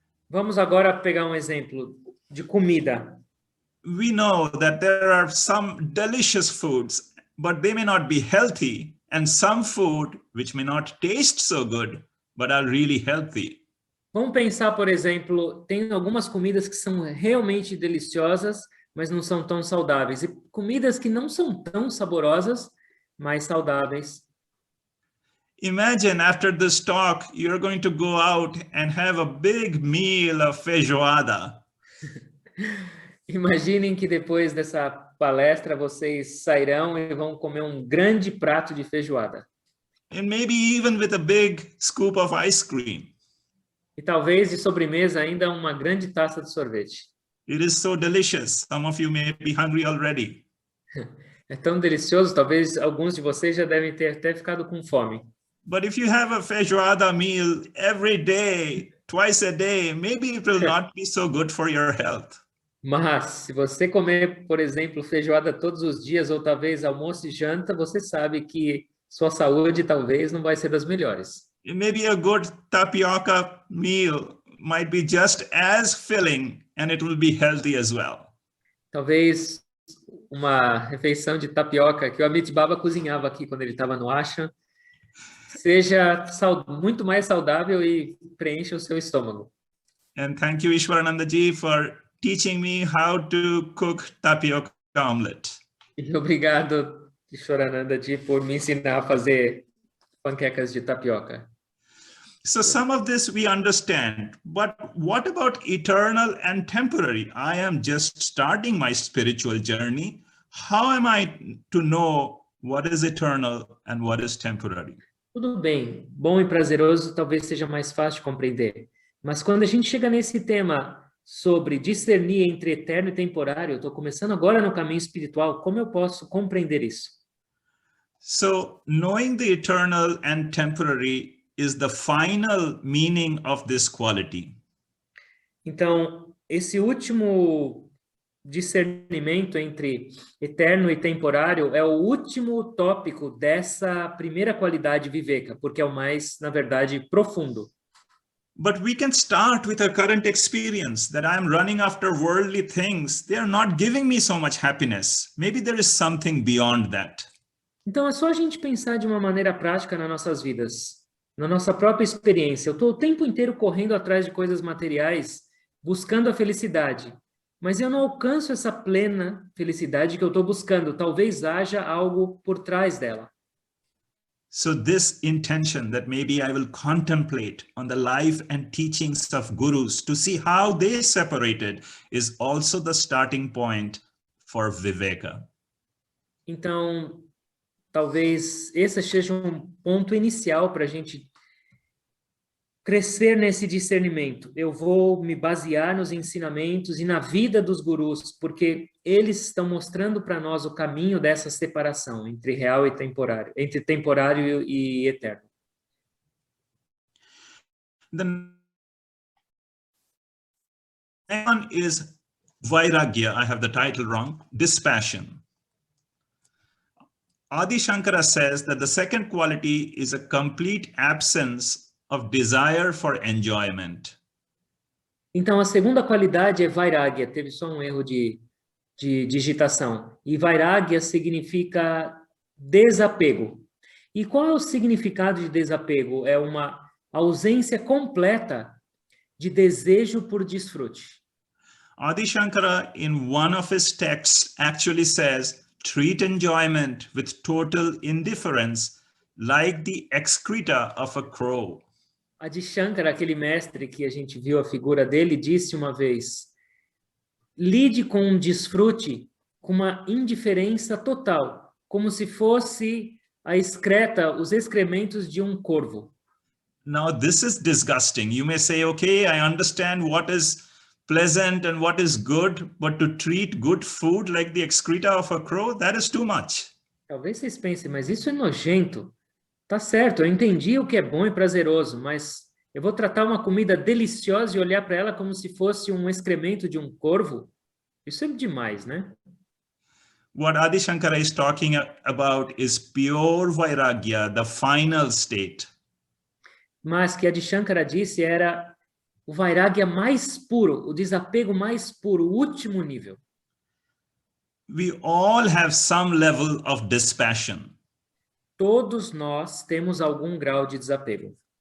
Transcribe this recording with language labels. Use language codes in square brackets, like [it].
[pt] Vamos agora pegar um exemplo de comida. [en] We know that there are some delicious foods, but they may not be healthy, and some food which may not taste so good, but are really healthy. [pt] Vamos pensar, por exemplo, tem algumas comidas que são realmente deliciosas, mas não são tão saudáveis. E comidas que não são tão saborosas, mas saudáveis. [en] Imagine after this talk, you're going to go out and have a big meal of feijoada. [pt] Imaginem que depois dessa palestra vocês sairão e vão comer um grande prato de feijoada. [en] And maybe even with a big scoop of ice cream. [pt] E talvez de sobremesa ainda uma grande taça de sorvete. [en] It is so delicious. Some of you may be hungry already. [pt] É tão delicioso, talvez alguns de vocês já devem ter até ficado com fome. [en] But if you have a feijoada meal every day, twice a day, maybe it will not be so good for your health. [pt] Mas se você comer, por exemplo, feijoada todos os dias ou talvez almoço e janta, você sabe que sua saúde talvez não vai ser das melhores. [en] Maybe a good tapioca meal might be just as filling and it will be healthy as well. [pt] Talvez uma refeição de tapioca que o Amit Baba cozinhava aqui quando ele estava no ashram seja muito mais saudável e preencha o seu estômago. [en] And thank you, Ishwarananda ji, for teaching me how to cook tapioca omelette. [pt] E obrigado, Ishwarananda ji, por me ensinar a fazer panquecas de tapioca. [en] So some of this we understand, but what about eternal and temporary? I am just starting my spiritual journey. How am I to know what is eternal and what is temporary? [pt] Tudo bem, bom e prazeroso talvez seja mais fácil de compreender. Mas quando a gente chega nesse tema sobre discernir entre eterno e temporário, eu estou começando agora no caminho espiritual, como eu posso compreender isso? [en] So knowing the eternal and temporary is the final meaning of this quality. [pt] Então, esse último discernimento entre eterno e temporário é o último tópico dessa primeira qualidade viveka, porque é o mais, na verdade, profundo. [en] But we can start with a current experience that I'm running after worldly things. They are not giving me so much happiness. Maybe there is something beyond that. [pt] Então, é só a gente pensar de uma maneira prática nas nossas vidas, na nossa própria experiência. Eu estou o tempo inteiro correndo atrás de coisas materiais, buscando a felicidade, mas eu não alcanço essa plena felicidade que eu estou buscando. Talvez haja algo por trás dela. [en] So this intention that maybe I will contemplate on the life and teachings of gurus to see how they separated is also the starting point for Viveka. [pt] Então, talvez esse seja um ponto inicial para a gente crescer nesse discernimento. Eu vou me basear nos ensinamentos e na vida dos gurus, porque eles estão mostrando para nós o caminho dessa separação entre real e temporário, entre temporário e eterno. [en] The next one is Vairagya. I have the title wrong. Dispassion. Adi Shankara says that the second quality is a complete absence of desire for enjoyment. [pt] Então, a segunda qualidade é Vairagya. Teve só um erro de digitação. E Vairagya significa desapego. E qual é o significado de desapego? É uma ausência completa de desejo por desfrute. [en] Adi Shankara, in one of his texts, actually says, treat enjoyment with total indifference, like the excreta of a crow. [pt] Adi Shankara, aquele mestre que a gente viu a figura dele, disse uma vez, lide com um desfrute com uma indiferença total, como se fosse a excreta, os excrementos de um corvo. [en] Now, this is disgusting. You may say, okay, I understand what is pleasant and what is good, but to treat good food like the excreta of a crow, that is too much. [pt] Talvez vocês pensem, mas isso é nojento. Tá certo, eu entendi o que é bom e prazeroso, mas eu vou tratar uma comida deliciosa e olhar para ela como se fosse um excremento de um corvo? Isso é demais, né? [en] What Adi Shankara is talking about is pure vairagya, the final state. [pt] Mas que Adi Shankara disse era o vairagya mais puro, o desapego mais puro, o último nível. [en] We all have some level of dispassion. [pt] Todos nós temos algum grau de desapego.